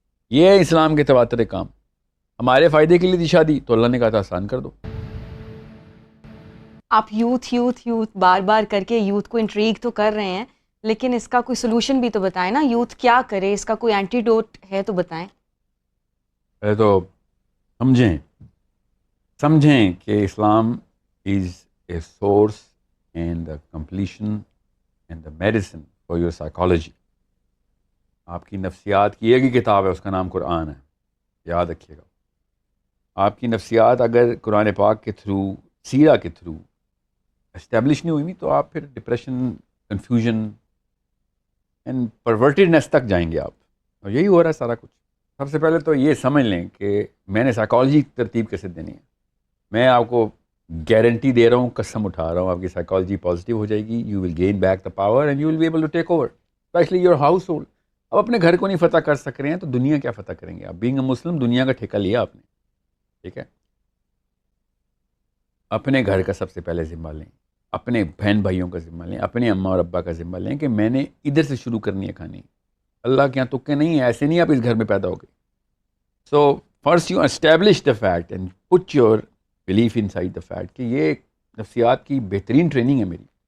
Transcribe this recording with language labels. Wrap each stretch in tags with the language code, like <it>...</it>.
<ur>یہ ہے اسلام کے تواتر کام. ہمارے فائدے کے لیے دی شادی تو اللہ نے کہا تھا آسان کر دو. آپ یوتھ بار بار کر کے یوتھ کو انٹریگ تو کر رہے ہیں، لیکن اس کا کوئی سلوشن بھی تو بتائیں نا. یوتھ کیا کرے، اس کا کوئی اینٹیڈوٹ ہے تو بتائیں. پہلے تو سمجھیں کہ</ur> <en>Islam is a source and the completion and the medicine for your psychology.</en> <ur>آپ کی نفسیات کی ایک ہی کتاب ہے، اس کا نام قرآن ہے، یاد رکھیے گا. آپ کی نفسیات اگر قرآن پاک کے تھرو، سیرہ کے تھرو اسٹیبلش نہیں ہوئی تو آپ پھر ڈپریشن، کنفیوژن اینڈ پرورٹیڈنیس تک جائیں گے آپ. اور یہی ہو رہا ہے سارا کچھ. سب سے پہلے تو یہ سمجھ لیں کہ میں نے سائیکالوجی ترتیب کیسے دینی ہے. میں آپ کو گارنٹی دے رہا ہوں، قسم اٹھا رہا ہوں، آپ کی سائیکالوجی پازیٹیو ہو جائے گی.</ur> <en>You will gain back the power and you will be able to take over especially your household.</en> <ur>اب اپنے گھر کو نہیں فتح کر سک رہے ہیں تو دنیا کیا فتح کریں گے آپ؟</ur> <en>being a Muslim</en> <ur>دنیا کا ٹھیکہ لیا آپ نے، ٹھیک ہے. اپنے گھر کا سب سے پہلے ذمہ لیں، اپنے بہن بھائیوں کا ذمہ لیں، اپنے اماں اور ابا کا ذمہ لیں کہ میں نے ادھر سے شروع کرنی ہے کھانی. اللہ کے یہاں تکے نہیں ہے، ایسے نہیں آپ اس گھر میں پیدا ہو گئے.</ur> <en>so first you establish the fact</en> <ur>and put your belief in side the fact کہ یہ نفسیات کی بہترین ٹریننگ ہے میری.</ur>